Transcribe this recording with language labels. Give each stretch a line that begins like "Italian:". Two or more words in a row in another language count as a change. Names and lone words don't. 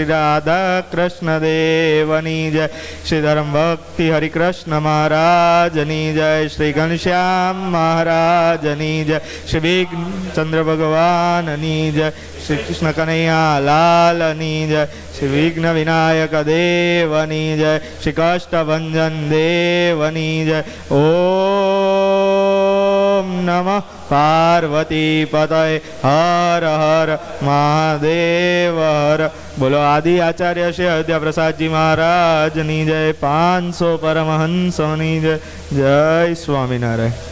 Gujarati: રાધા કૃષ્ણ દેવની જય શ્રી ધર્મ ભક્તિ હરિ કૃષ્ણ મહારાજની જય શ્રી ઘનશ્યામ મહારાજની જય શ્રી વિઘ્ન ચંદ્ર ભગવાનની જય શ્રી કૃષ્ણ કન્હૈયા લાલની જય શ્રી વિઘ્ન વિનાયક દેવની જય શ્રી કષ્ટભંજન દેવની જય
Sanskrit: ओम नमः पार्वती पतये हर हर महादेव हर।
Gujarati: બોલો આદિ આચાર્ય શ્રી અયોધ્યા પ્રસાદ જી મહારાજ ની જય 500 પરમહંસોની જય। જય સ્વામીનારાયણ।